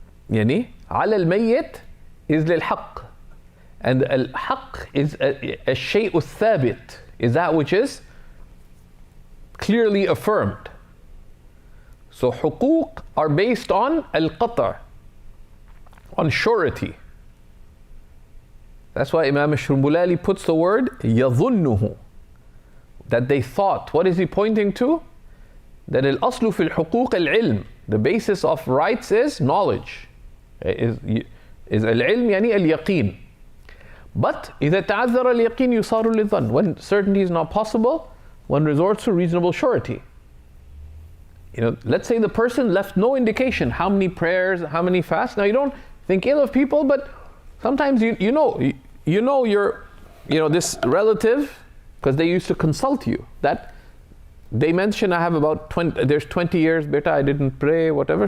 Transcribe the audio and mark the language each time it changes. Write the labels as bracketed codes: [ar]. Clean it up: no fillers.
[ar] يعني على الميت [en] is للحق, and الحق is [ar] الشيء الثابت, [en] is that which is clearly affirmed. So حقوق are based on القطع, on surety. That's why Imam Shrumbulali puts the word يظنه, that they thought. What is he pointing to? That [ar] الأصل في الحقوق العلم. [en] The basis of rights is knowledge. Is [ar] العلم يعني اليقين. [en] But [ar] إذا تعذر اليقين يصار للظن. [en] When certainty is not possible, one resorts to reasonable surety. Let's say the person left no indication how many prayers, how many fasts. Now you don't think ill of people, but sometimes you know your this relative, because they used to consult you, that they mention I have about 20, there's 20 years, beta, I didn't pray, whatever.